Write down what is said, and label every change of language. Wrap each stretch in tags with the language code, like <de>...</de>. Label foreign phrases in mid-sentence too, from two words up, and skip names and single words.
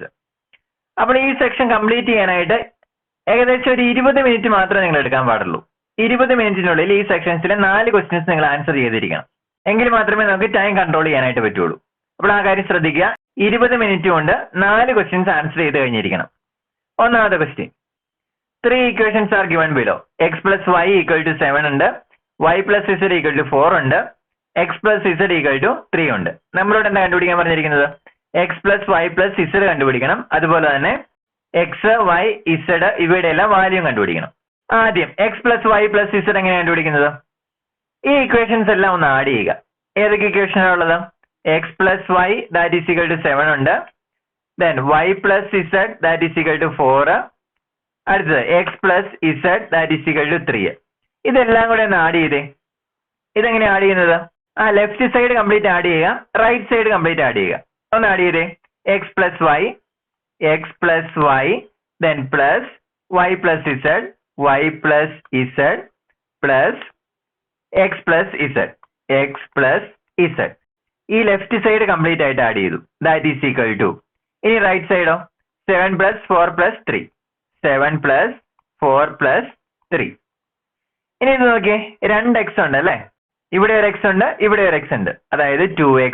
<ml>അപ്പോൾ ഈ</ml> <en>section complete</en> <ml>ചെയ്യാനായിട്ട് ഏകദേശം ഒരു 20 മിനിറ്റ് മാത്രമേ നിങ്ങൾ എടുക്കാൻ പാടുള്ളൂ. 20 മിനിറ്റിനുള്ളിൽ ഈ സെക്ഷൻസിലെ 4 ക്വസ്റ്റ്യൻസ് നിങ്ങൾ ആൻസർ ചെയ്തിരിക്കണം. എങ്കിൽ മാത്രമേ നമുക്ക്</ml> <en>time control</en> <ml>ചെയ്യാനായിട്ട് പറ്റുള്ളൂ. അപ്പോൾ ആ കാര്യം ശ്രദ്ധിക്കുക. 20 മിനിറ്റ് കൊണ്ട് 4</ml> <en>questions answer</en> <ml>ചെയ്ത് കഴിഞ്ഞിരിക്കണം. ഒന്നാമത്തെ ക്വസ്റ്റ്യൻ.</ml> <en>3 equations are given below. X plus y equal to 7</en> <ml>ഉണ്ട്.</ml> <en>Y plus z equal to 4</en> <ml>ഉണ്ട്.</ml> <en>X plus z equal to 3</en> <ml>ഉണ്ട്. നമ്മളോട് എന്താ കണ്ടുപിടിക്കാൻ പറഞ്ഞിരിക്കുന്നത്?</ml> <en>X plus y plus z</en> <ml>കണ്ടുപിടിക്കണം. അതുപോലെ തന്നെ X, Y, Z ഇവയുടെ എല്ലാം വാല്യൂ കണ്ടുപിടിക്കണം. ആദ്യം</ml> <en>X plus y plus z</en> <ml>എങ്ങനെയാണ് കണ്ടുപിടിക്കുന്നത്? ഈ ഇക്വേഷൻസ് എല്ലാം ഒന്ന് ആഡ് ചെയ്യുക. ഏതൊക്കെ ഇക്വേഷൻ ഉള്ളത്?</ml> <en>X plus y that is equal to 7</en> <ml>ഉണ്ട്.</ml> <en>Then y plus z that is equal to 4.</en> <ml>അടുത്തത്</ml> <en>X plus z that is equal to 3.</en> <ml>ഇതെല്ലാം കൂടെ ഒന്ന് ആഡ് ചെയ്തേ. ഇതെങ്ങനെ ആഡ് ചെയ്യുന്നത്?</ml> <en>left side complete add</en> <ml>ചെയ്യുക,</ml> <en>right side complete add</en> <ml>ചെയ്യുക. ഒന്ന് ആഡ് ചെയ്തേ.</ml> <en>X plus y, then plus y plus z, y plus z plus x plus z.</en> <ml>ഈ</ml> <en>left side complete</en> <ml>ആയിട്ട് ആഡ് ചെയ്തു.</ml> <en>that is equal to, ഇനി right sideo? 7 plus 4 plus 3. 7 plus 4 plus 3.</en> <ml>ഇനി ഇത് നോക്കിയേ, 2x ഉണ്ട് അല്ലേ? ഇവിടെ ഒരു x ഉണ്ട്, ഇവിടെ ഒരു x ഉണ്ട്. അതായത് 2x.</ml>